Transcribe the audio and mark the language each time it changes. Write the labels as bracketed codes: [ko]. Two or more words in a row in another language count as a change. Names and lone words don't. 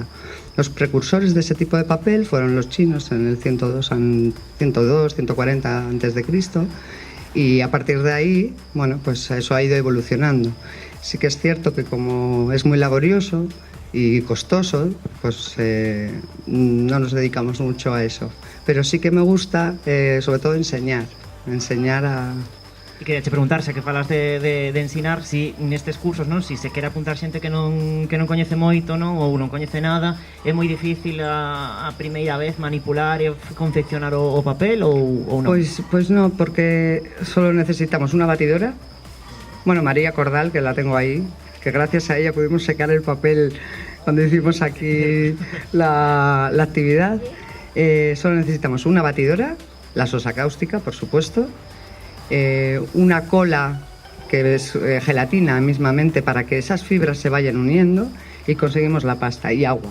[es] Los precursores de ese tipo de papel fueron los chinos en el 140 antes de Cristo y a partir de ahí, bueno, pues eso ha ido evolucionando. Sí que es cierto que como es muy laborioso y costoso, pues no nos dedicamos mucho a eso. Pero sí que me gusta, sobre todo, enseñar a... [gl] E queria te preguntar, xa que falas de ensinar, si nestes cursos, non, si se quere apuntar xente que non coñece moito, non, ou non coñece nada, é moi difícil a primeira vez manipular e confeccionar o papel ou non? [es] Pues no, porque solo necesitamos una batidora. Bueno, María Cordal, que la tengo ahí, que gracias a ella pudimos secar el papel cuando hicimos aquí la actividad. Solo necesitamos una batidora, la sosa cáustica, por supuesto, una cola que es gelatina mismamente para que esas fibras se vayan uniendo y conseguimos la pasta y agua.